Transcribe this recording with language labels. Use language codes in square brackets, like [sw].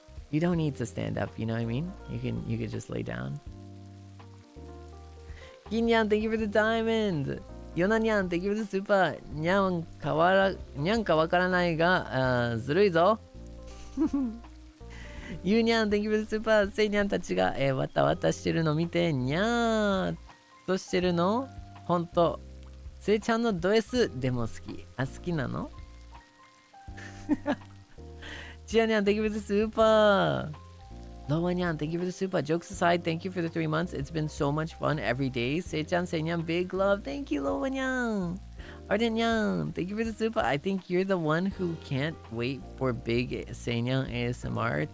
[en] You don't need to stand up, you know what I mean? You can just lay down. Kinyan, thank you for the diamond. Yonanyan, thank you for the super. [ja] Nyan ka wakaranai ga zurui zo. [en] Yunyan, thank you for the super. [ja] Seinyan たちがわたわたしてるの見てにゃーっとしてるの。ほんと。せいちゃんのド S でも好き。あ、好きなの？ [en] Jian-nyan, thank you for the super. Loan-nyan, thank you for the super. Jokes aside, thank you for the 3 months. It's been so much fun every day. Sei-chan, Seinyan, big love. Thank you, Loan-nyan. Arden-nyan, thank you for the super. I think you're the one who can't wait for big Seinyan ASMR.